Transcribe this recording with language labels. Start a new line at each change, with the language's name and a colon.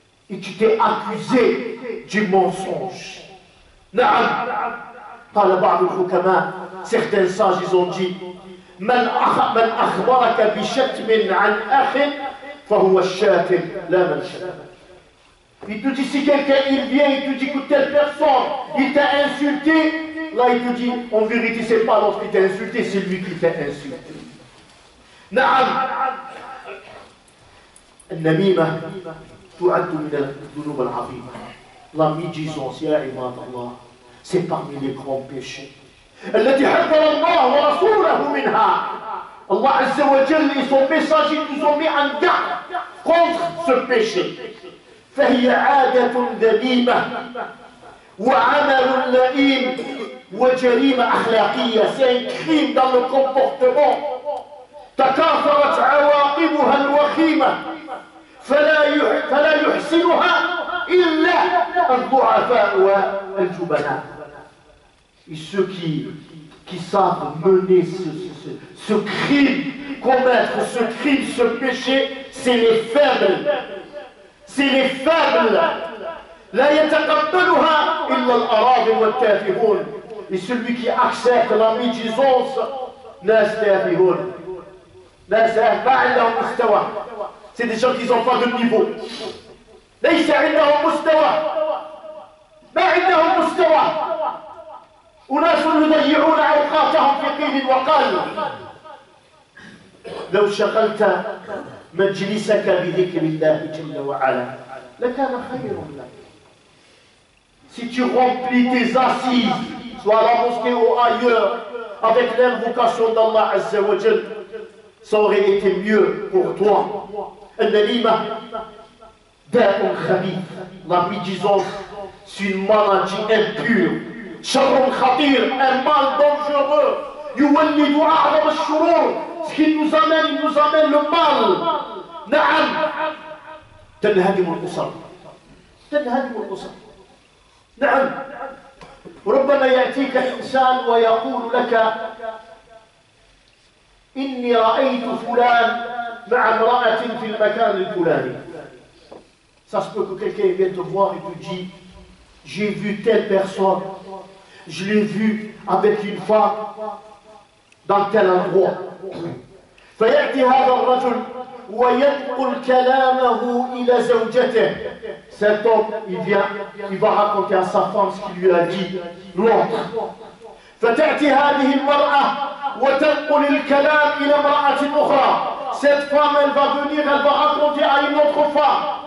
French: Et tu t'es accusé du mensonge. Certains sages ils ont dit il te dit si quelqu'un il vient, il te dit que telle personne, il t'a insulté, là il te dit en vérité c'est pas l'autre qui t'a insulté, c'est lui qui t'a insulté.
Arabic: نعم النميمة تعد من الذنوب العظيمة.
French: La médisance
Arabic: يا عباد الله
French: c'est parmi les grands péchés.
Arabic: التي حذر الله ورسوله منها.
French: Allah Azza wa Jalla et son messager nous ont mis en garde contre ce péché.
Arabic: فهي عادة ذميمة وعمل لئيم وجريمة أخلاقية.
French: C'est un crime dans le comportement.
Arabic: تكاثرت عواقبها الوخيمة فلا يحسنها إلا الضعفاء والجبناء.
French: Et ceux qui savent mener ce crime, commettre ce crime, ce péché, c'est les faibles. C'est les faibles.
Arabic: لا يتقبلها إلا الأراضي والتافهون.
French: Et celui qui accepte la médisance,
Arabic: ناس تافهون. ناس ما عندهم مستوى.
French: C'est des gens qui n'ont pas de niveau.
Arabic: ليس عندهم مستوى. ما عندهم مستوى. أناس يضيعون أوقاتهم في قيل وقال. لو شغلت مجلسك بذكر الله جل وعلا لكان خير لك.
French: Si tu remplis tes assises, soit à la mosquée ou ailleurs, avec l'invocation d'Allah Azza wa Jal, ça aurait été mieux pour toi.
Arabic: النميمة داء خبيث.
French: La médisance, c'est une maladie impure.
Arabic: شر خطير,
French: un mal dangereux.
Arabic: يولد أعظم الشرور.
French: Ce qui nous amène, il nous amène le mal.
Arabic: نعم. تنهدم الأسر. تنهدم الأسر. نعم. ربما يأتيك إنسان ويقول لك إني رأيت فلان مع امرأة في المكان الفلاني.
French: Ça se peut que quelqu'un vienne te voir et te dit j'ai vu telle personne, je l'ai vu avec une femme dans tel endroit.
Arabic: فيأتي هذا الرجل وينقل كلامه إلى زوجته.
French: Cet homme, il va raconter à sa femme ce qu'il lui a dit l'autre.
Arabic: فتأتي هذه المرأة وتنقل الكلام إلى امرأة أخرى.
French: Cette femme, elle va venir, elle va raconter à une autre femme.